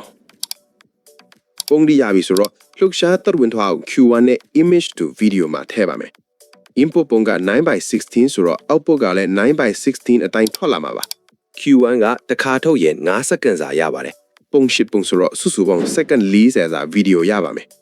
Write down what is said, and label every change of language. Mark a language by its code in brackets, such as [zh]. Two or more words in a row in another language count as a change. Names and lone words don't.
[my] ပုံဒီရပြီဆိုတော့လှုပ်ရှားသက်ဝင်ထွားအောင် Q1 နဲ့ [en] image to video [my] မှာထည့်ပါမယ် input ပုံက 9:16 ဆိုတော့ output ကလည်း 9:16 အတိုင်းထွက်လာမှာပါ Q1 ကတစ်ခါထုတ်ရင်5စက္ကန့်စာရပါတယ်ပုံရှစ်ပုံဆိုတော့စုစုပေါင်းစက္ကန့်40စာ video ရပါမယ်